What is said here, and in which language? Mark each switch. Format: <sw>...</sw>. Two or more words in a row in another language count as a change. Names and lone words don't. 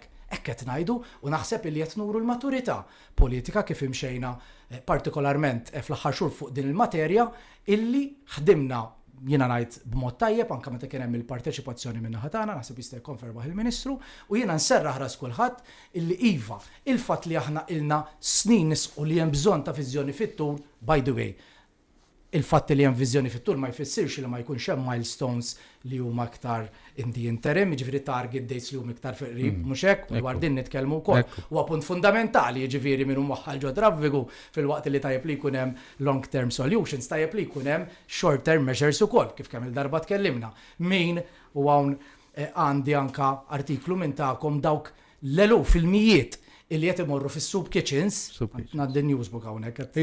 <mt>Hekk qed ngħidu u naħseb illi qed nuru l-maturità politika kif imxejna partikolarment fl-aħħar xhur fuq din il-materja illi ħdimna jiena ngħid b'mod tajjeb anke meta kien hemm il-parteċipazzjoni minn naħa tagħna, naħseb jista' jikkonfermaħ il-Ministru u jiena nserraħ ras kulħadd illi iva il-fatt li aħna ilna snin nisqu li hemm bżonn ta' viżjoni fit-tul,</mt> <en>by the way.</en> <mt>Il-fatt li hemm viżjoni fit-tul ma jfissirx li ma jkunx hemm milestones li huma aktar</mt> <en>in the interim,</en> <mt>jiġifieri</mt> <en>target dates</en> <mt>li huma iktar qrib, mhux hekk, dwar din nitkellmu wkoll. Huwa punt fundamentali jiġifieri minn waħħal ġo traffiku fil-waqt li tajjeb li jkun hemm</mt> <en>long term solutions,</en> <mt>tajjeb li jkun hemm</mt> <en>short term measures</en> <mt>ukoll, kif kemm il-darba tkellimna. Min u hawn għandi anka artiklu minn tagħkom dawk l-eluf fil-mijiet illi qed imorru fis-</mt> <en>soup kitchens,</en> <mt>ngħaddi Newsbook hawnhekk.</mt>